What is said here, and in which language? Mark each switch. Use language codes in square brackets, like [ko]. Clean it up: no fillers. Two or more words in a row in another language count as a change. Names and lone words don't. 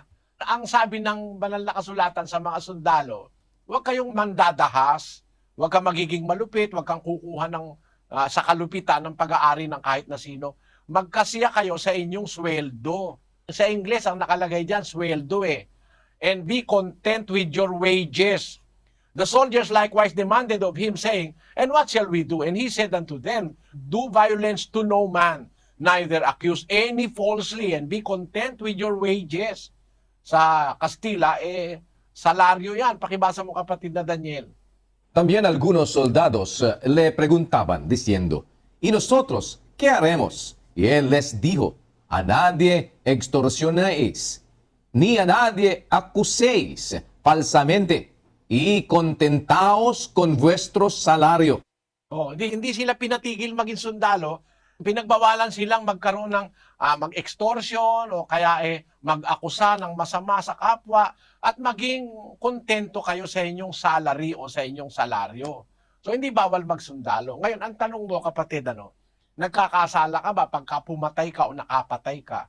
[tl] Ang sabi ng banal na kasulatan sa mga sundalo, huwag kayong mandadahas, huwag kang magiging malupit, huwag kang kukuha ng, sa kalupitan ng pag-aari ng kahit na sino. Magkasya kayo sa inyong sweldo. Sa Ingles, ang nakalagay dyan, sweldo eh. [en] And be content with your wages. The soldiers likewise demanded of him, saying, "And what shall we do?" And he said unto them, "Do violence to no man, neither accuse any falsely, and be content with your wages." [tl] Sa Kastila, salaryo yan. Pakibasa mo, kapatid na Daniel. [es] También algunos soldados le preguntaban diciendo, "¿Y nosotros qué haremos?" Y él les dijo, "A nadie extorsionéis, ni a nadie acuséis falsamente, y contentaos con vuestro salario." [tl] Hindi sila pinatigil maging sundalo. Pinagbawalan silang magkaroon ng mag-extortion o kaya mag-akusa ng masama sa kapwa at maging kontento kayo sa inyong salary o sa inyong salaryo. So hindi bawal magsundalo. Ngayon, ang tanong mo, kapatid, nagkakasala ka ba pagka pumatay ka o nakapatay ka?